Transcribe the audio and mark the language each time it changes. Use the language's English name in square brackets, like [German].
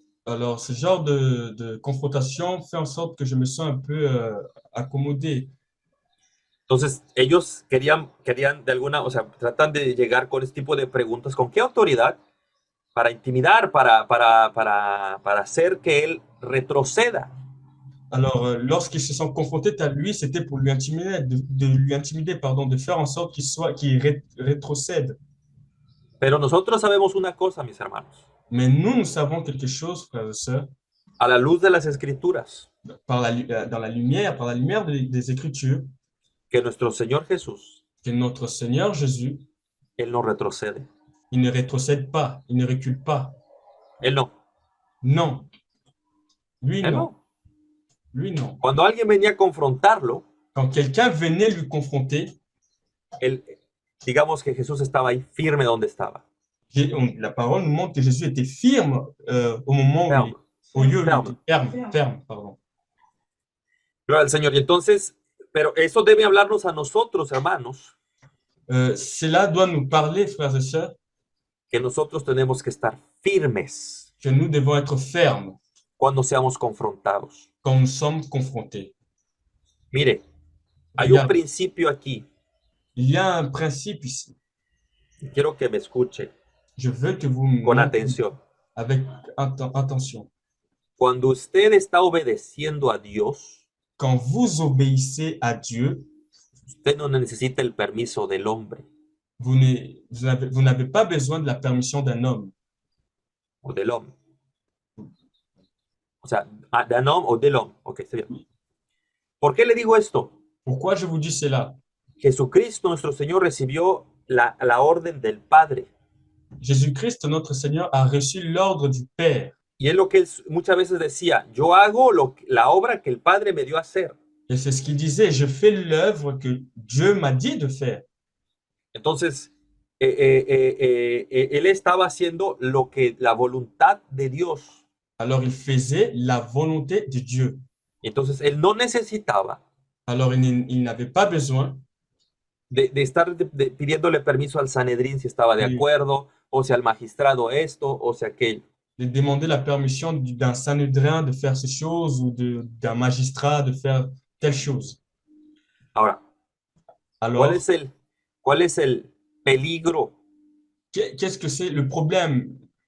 [French] Alors, ce genre de confrontation fait en sorte que je me sens un peu accommodé. [Spanish] Entonces, ellos querían de alguna, o sea, tratan de llegar con ese tipo de preguntas. ¿Con qué autoridad? Para intimidar, para hacer que él retroceda. [French] Alors, lorsqu'ils se sont confrontés à lui, c'était pour lui intimider, de lui intimider, pardon, de faire en sorte qu'il rétrocède. [Spanish] Pero nosotros sabemos una cosa, mis hermanos, [French] Mais nous savons quelque chose, frères et sœurs, [Spanish] a la luz de las Escrituras, [French] par la lumière des Écritures, [Spanish] que nuestro Señor Jesús, [French] que notre Seigneur Jésus, [Spanish] Él no retrocede. [French] il ne rétrocède pas, il ne recule pas. [Spanish] Él no. [French] Non. Lui, [Spanish] Él [French] non. [Spanish] no. [French] Lui, non. [Spanish] Cuando alguien venía a confrontarlo, [French] Quand quelqu'un venait lui confronter, [Spanish] él, digamos que Jesús estaba ahí firme donde estaba. [French] la parole nous montre que Jésus était firme au moment Ferme. au lieu où il Ferme. était ferme, pardon. [Spanish] Gloria al Señor. Y entonces, pero eso debe hablarnos a nosotros, hermanos, [French] Cela doit nous parler, frères et sœurs, [Spanish] que nosotros tenemos que estar firmes [French] que nous devons être fermes [Spanish] cuando seamos confrontados. [French] quand nous sommes confrontés. [Spanish] Mire, hay un [French] Regarde, [Spanish] principio aquí. [French] il y a un principe ici. [Spanish] Quiero que me escuche [French] Je veux que vous [Spanish] con [French] m'écoutez [Spanish] atención. [French] avec attention. [Spanish] Cuando usted está obedeciendo a Dios, [French] Quand vous obéissez à Dieu, [Spanish] usted no necesita el permiso del hombre [French] vous n'avez pas besoin de la permission d'un homme. [Spanish] o del hombre. O sea, [French] d'un homme [Spanish] o del hombre. Ok, está bien. ¿Por qué le digo esto? [French] Pourquoi je vous dis cela? [Spanish] Jesucristo, nuestro Señor, recibió la orden del Padre. [French] Jésus-Christ, notre Seigneur, a reçu l'ordre du Père. [Spanish] Y es lo que él muchas veces decía, yo hago la obra que el Padre me dio a hacer. [French] Et c'est ce qu'il disait, je fais l'œuvre que Dieu m'a dit de faire. [Spanish] Entonces, él estaba haciendo lo que la voluntad de Dios. [French] Alors il faisait la volonté de Dieu. [Spanish] Entonces, él no necesitaba [French] Alors il n'avait pas besoin [Spanish] de estar pidiéndole permiso al Sanedrín si estaba de [French] de, [Spanish] acuerdo, o si al magistrado esto, o si aquello. [French] de demander la permission d'un Sanhédrin de faire ces choses ou d'un magistrat de faire telle chose. [Spanish] Ahora, ¿cuál [French] Alors, [Spanish] es el, cuál es el peligro [French] qu'est-ce que c'est le problème